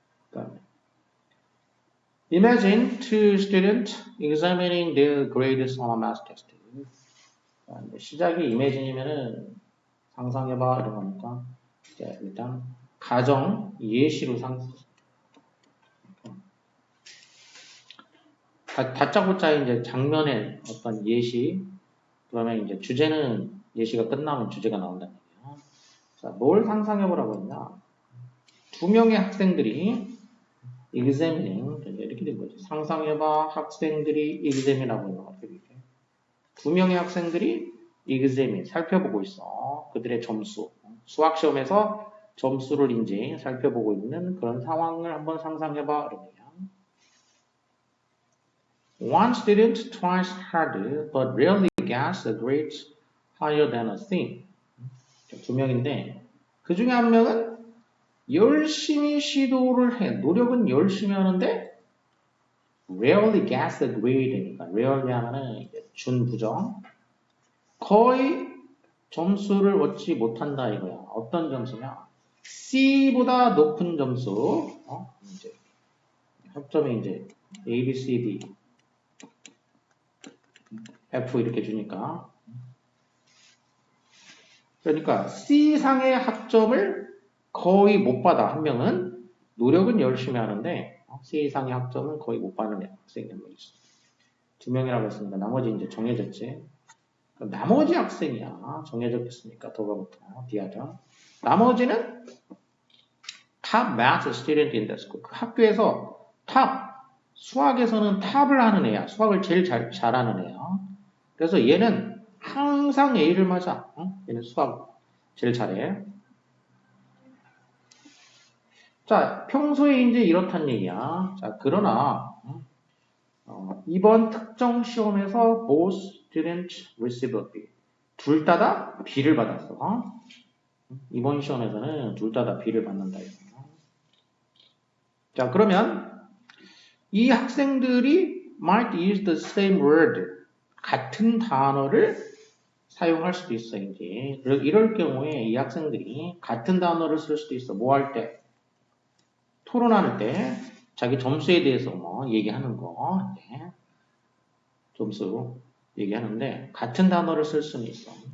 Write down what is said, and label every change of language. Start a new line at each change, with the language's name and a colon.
English: 그다음에 Imagine two students examining their grades on a math test.
Korean: 시작이 imagine이면은 상상해봐 이런 거니까 일단 가정 예시로 다짜고짜 이제 장면의 어떤 예시 그러면 이제 주제는 예시가 끝나면 주제가 나온다는 얘기야. 자, 뭘 상상해보라고 했냐? 두 명의 학생들이 examining 이렇게 된 거지. 상상해봐 학생들이 examin하고 있는 거 이렇게. 두 명의 학생들이 examine 살펴보고 있어. 그들의 점수 수학 시험에서 점수를 이제 살펴보고 있는 그런 상황을 한번 상상해봐.
English: 이러면 One student tries hard but rarely gets a grade higher than a thing.
Korean: 두 명인데 그 중에 한 명은 열심히 시도를 해. 노력은 열심히 하는데 rarely gets a grade 니까 rarely 하면은 준부정 거의 점수를 얻지 못한다 이거야. 어떤 점수냐? C보다 높은 점수. 이제 학점이 이제 A, B, C, D, F 이렇게 주니까. 그러니까 C상의 학점을 거의 못 받아. 한 명은 노력은 열심히 하는데 C상의 학점은 거의 못 받는 학생이 한 명 있어. 두 명이라고 했으니까 나머지 이제 정해졌지. 나머지 학생이야. 정해졌겠으니까 도가부터 D하자.
English: 나머지는 top math student in the school.
Korean: 그 학교에서 탑 수학에서는 탑을 하는 애야. 수학을 제일 잘하는 애야. 그래서 얘는 항상 A를 맞아. 얘는 수학 제일 잘해. 자, 평소에 이제 이렇단 얘기야. 자, 그러나 이번 특정 시험에서 both students receive a B. 둘 다 B를 받았어. 이번 시험에서는 둘 다 B를 받는다.
English: 자, 그러면 이 학생들이 might use the same word.
Korean: 같은 단어를 사용할 수도 있어, 이제. 이럴 경우에 이 학생들이 같은 단어를 쓸 수도 있어. 뭐 할 때? 토론할 때 자기 점수에 대해서 뭐 얘기하는 거. 네. 점수 얘기하는데 같은 단어를 쓸 수는 있어.